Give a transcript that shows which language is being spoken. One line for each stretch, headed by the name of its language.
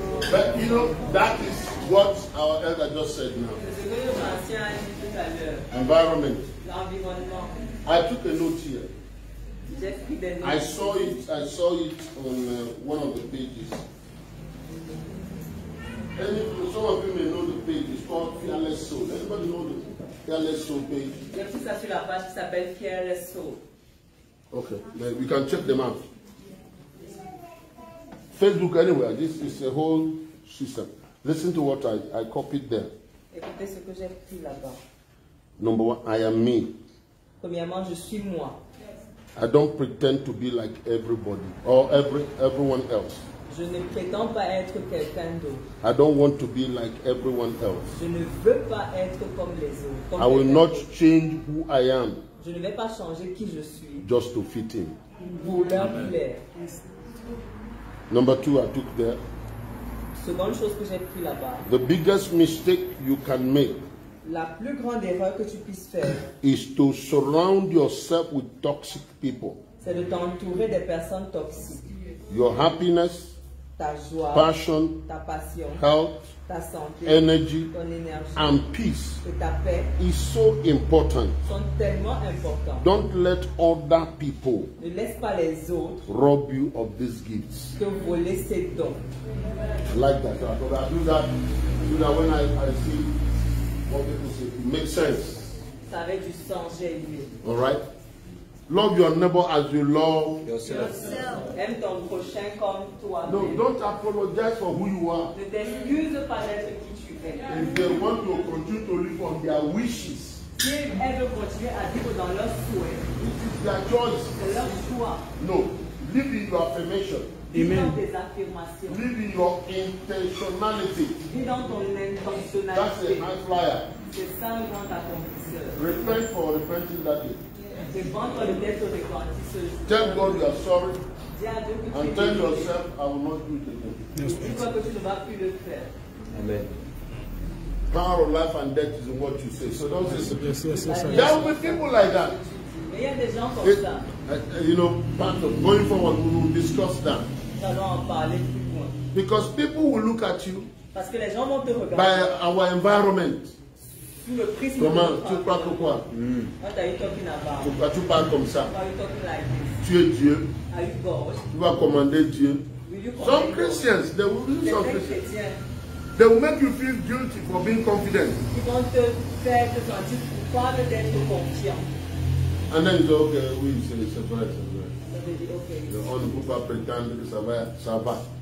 English: But you know, that is what our elder just said now.
French: C'est ce que l'ancien a dit tout à l'heure.
English: Environment.
French: L'environnement.
English: I took a note here.
French: J'ai pris des notes.
English: I saw it on one of the pages. Some of you may know the page. It's called Fearless Soul. Anybody know the Fearless Soul page?
French: J'ai pris ça sur la page qui s'appelle Fearless Soul.
English: Okay, then we can check them out. Facebook anywhere. This is a whole system. Listen to what I copied there.
French: Écoutez ce que j'ai pris là-bas.
English: Number 1, I am me.
French: Premièrement, je suis moi.
English: I don't pretend to be like everybody or everyone else.
French: Je ne prétends pas être quelqu'un d'autre.
English: I don't want to be like everyone else.
French: Je ne veux pas être comme les autres. Comme
English: I will
French: quelqu'un
English: not
French: d'autre.
English: change who I am
French: Je ne vais pas changer qui je suis
English: just to fit in.
French: pour leur plaire.
English: Number 2, I took there.
French: Seconde chose que j'ai pris là-bas.
English: The biggest mistake you can make
French: La plus grande erreur que tu puisses faire,
English: is to surround yourself with toxic people.
French: c'est de t'entourer des personnes toxiques.
English: Your happiness,
French: ta joie,
English: passion,
French: ta passion,
English: health,
French: ta santé,
English: energy,
French: ton énergie
English: and peace
French: et ta paix
English: is so important.
French: sont tellement importants.
English: Don't let other people
French: Ne laisse pas les autres
English: rob you of these gifts.
French: te voler ces dons.
English: I like that. So I do that when I see what people say. It makes sense.
French: Ça avait du sens, j'ai aimé.
English: All right? Love your neighbor as you love.
French: Aime ton prochain comme toi.
English: No, don't apologize for who you are.
French: Ne t'excuse pas d'être qui tu es.
English: If they want to continue to live on their wishes,
French: Si elles veulent continuer à vivre dans leurs souhaits,
English: it is their choice.
French: c'est leur choix.
English: No, live in your affirmation.
French: Vis dans tes affirmations.
English: Live in your intentionality.
French: Vis dans ton
English: That's a
French: intentionnalité.
English: high flyer.
French: C'est ça le grand accomplisseur.
English: Repent for repenting that day.
French: Répandre le d'être repenti ce jour.
English: Tell God you are sorry
French: Dis à Dieu que tu
English: and
French: es
English: tell
French: désolé.
English: yourself, I will not do it again.
French: Dis-toi que tu ne vas plus le faire.
English: Amen. Power of life and death is in what you say. So don't say Yes, yes, yes, there yes. will be people like that.
French: Mais il y a des gens comme
English: It-
French: ça.
English: you know, part of going forward, we will discuss that.
French: Nous allons en parler plus loin.
English: Because people will look at you
French: Parce que les gens vont te
English: by
French: regarder
English: our environment.
French: sous le prisme Comment de tu notre crois que quoi?
English: What are you talking about?
French: Pourquoi tu parles comme ça?
English: Why are you talking like this?
French: Tu es Dieu.
English: Are you God?
French: Tu vas commander Dieu.
English: Will you Some command God? Christians, they will do some
French: Certains
English: Christians.
French: chrétiens,
English: They will make you feel guilty for being confident.
French: ils vont te faire te sentir coupable d'être confiant.
English: And then you say, okay,
French: oui, c'est vrai, c'est vrai. Ça veut dire, ok. On ne peut pas prétendre que ça va, ça va.